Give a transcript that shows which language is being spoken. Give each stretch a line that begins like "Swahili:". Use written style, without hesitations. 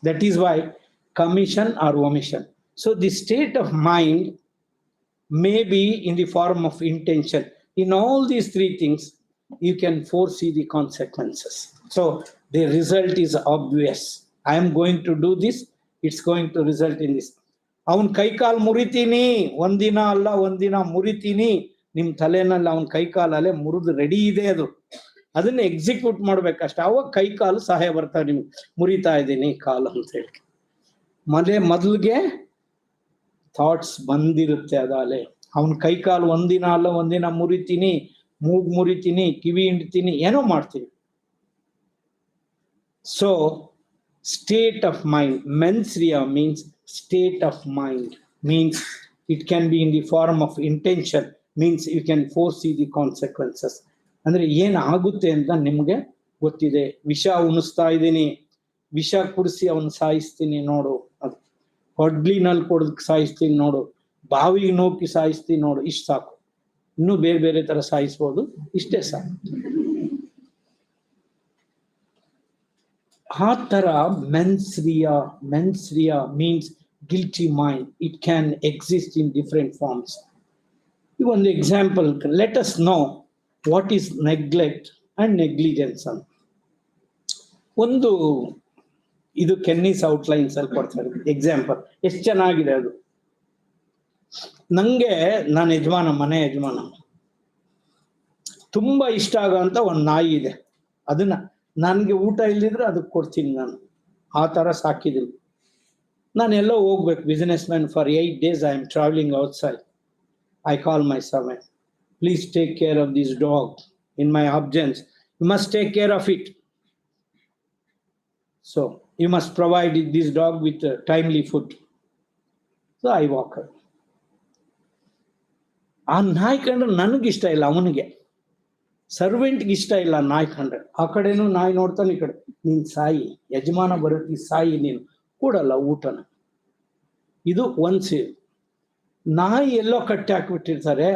English: That is why commission or omission. So the state of mind may be in the form of intention. In all these three things, you can foresee the consequences. So the result is obvious. I am going to do this, it's going to result in this.
Kannada: ಅವನ್ ಕೈಕಾಲು ಮುರಿತೀನಿ, ಒಂದಿನ ಅಲ್ಲ ಒಂದಿನ ಮುರಿತೀನಿ, ನಿಮ್ ತಲೆನಲ್ಲಿ ಅವನ್ ಕೈಕಾಲಲ್ಲೇ ಮುರಿದು ready ಇದೆ, ಅದನ್ನ ಎಕ್ಸಿಕ್ಯೂಟ್ ಮಾಡ್ಬೇಕಷ್ಟೆ. ಅವಾಗ ಕೈಕಾಲು ಸಹಾಯ ಬರ್ತಾರೆ ನಿಮ್ಗೆ, ಮುರಿತಾ ಇದ್ದೀನಿ ಕಾಲು ಅಂತ ಹೇಳಿ. ಮೊದಲಿಗೆ ಥಾಟ್ಸ್ ಬಂದಿರುತ್ತೆ ಅದಾಲೆ. ಅವನ ಕೈಕಾಲು ಒಂದಿನ ಅಲ್ಲ ಒಂದಿನ ಮುರಿತೀನಿ, ಮೂಗು ಮುರಿತೀನಿ, ಕಿವಿ ಹಿಂಡ್ತೀನಿ, ಏನೋ ಮಾಡ್ತೀನಿ. So
English: state of mind, mens rea means state of mind, means it can be in the form of intention, means you can foresee the consequences.
Kannada: ಅಂದ್ರೆ ಏನಾಗುತ್ತೆ ಅಂತ ನಿಮ್ಗೆ ಗೊತ್ತಿದೆ. ವಿಷ ಉಣಿಸ್ತಾ ಇದ್ದೀನಿ, ವಿಷ ಕುಡಿಸಿ ಅವನು ಸಾಯಿಸ್ತೀನಿ ನೋಡು, ಅದು ಹೊಡ್ಲಿನಲ್ಲಿ ಕೊಡೋದಕ್ಕೆ ಸಾಯಿಸ್ತೀನಿ ನೋಡು, ಬಾವಿಗೆ ನೋಕಿ ಸಾಯಿಸ್ತೀನಿ ನೋಡು, ಇಷ್ಟು ಸಾಕು. ಇನ್ನೂ ಬೇರೆ ಬೇರೆ ತರ ಸಾಯಿಸ್ಬೋದು, ಇಷ್ಟೇ ಸಾಕು. ಆ ತರ
English: Mens rea means guilty mind. It can exist in different forms.
Kannada: ಈ ಒಂದು example,
English: let us know what is neglect and negligence
Kannada: ಅಂತ. ಒಂದು ಇದು ಕೆನ್ನಿಸ್ ಔಟ್ಲೈನ್ಸ್ ಅಲ್ಲಿ ಕೊಡ್ತಾರೆ ಎಕ್ಸಾಂಪಲ್. ಎಷ್ಟು ಚೆನ್ನಾಗಿದೆ ಅದು. ನಂಗೆ ನನ್ನ ಯಜಮಾನ, ಮನೆ ಯಜಮಾನ, ತುಂಬಾ ಇಷ್ಟ ಆಗೋಂಥ ಒಂದು ನಾಯಿ ಇದೆ. ಅದನ್ನ ನನಗೆ ಊಟ ಇಲ್ದಿದ್ರೆ ಅದಕ್ಕೆ ಕೊಡ್ತೀನಿ ನಾನು. ಆ ಥರ ಸಾಕಿದ್ದೀನಿ. ನಾನು ಎಲ್ಲೋ ಹೋಗ್ಬೇಕು,
English: Businessman, for 8 days I am travelling outside. I call my servant, please take care of this dog in my absence. You must take care of it. So you must provide this dog with timely food. So I walk her.
Kannada: ಆ ನಾಯಿ ಕಂಡ್ರೆ ನನಗಿಷ್ಟ ಇಲ್ಲ, ಅವನಿಗೆ ಸರ್ವೆಂಟ್ಗೆ ಇಷ್ಟ ಇಲ್ಲ ನಾಯಿ ಕಂಡ್ರೆ. ಆ ಕಡೆನೂ ನಾಯಿ ನೋಡ್ತಾನೆ, ಈ ಕಡೆ ನೀನ್ ಸಾಯಿ, ಯಜಮಾನ ಬರುತ್ತೆ ಸಾಯಿ, ನೀನು ಕೊಡಲ್ಲ ಊಟನ. ಇದು ಒಂದು ನಾಯಿ ಎಲ್ಲೋ ಕಟ್ಟಿ ಹಾಕ್ಬಿಟ್ಟಿರ್ತಾರೆ.